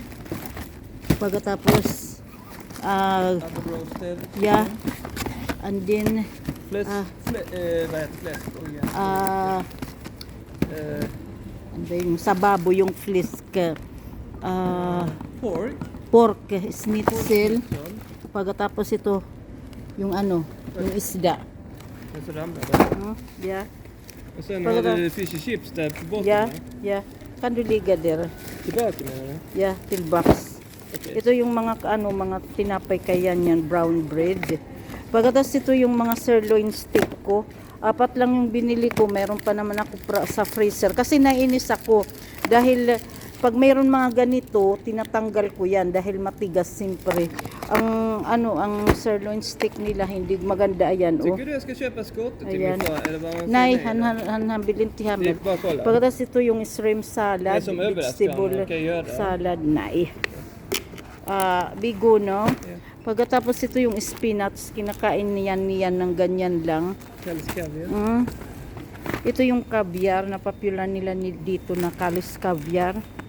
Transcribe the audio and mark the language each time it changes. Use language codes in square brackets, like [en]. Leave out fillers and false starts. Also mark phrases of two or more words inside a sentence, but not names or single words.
[tl] Pagkatapos [en] and then [tl] sa babo yung flisk. [en] Pork schnitzel. [tl] Pagkatapos ito yung yung isda. [sv] Ja. Och sen har du [en] fish and chips [sv] där på botten. Ja. Kan du ligga där? Tillbaka menar du? Ja, tillbaks. Okay. [tl] Ito yung mga mga tinapay kaya yan, [en] brown bread. [tl] Pagkatapos ito yung mga [en] sirloin steak [tl] ko. 4 lang yung binili ko. Meron pa naman ako sa freezer. Kasi nainis ako dahil pag mayroon mga ganito, tinatanggal ko yan dahil matigas siyempre. Ang [en] sirloin steak [tl] nila hindi maganda ayan. [sv] Tycker du jag ska köpa skottet till min far eller vad man Nej, han vill inte ha med. [tl] Pagkatapos ito yung [en] shrimp salad, vegetable salad, [tl] nej. Bigo, no? Yeah. Pagkatapos ito yung spinach, kinakain niyan ng ganyan lang. Ito yung caviar na popular nila dito na Kalis caviar.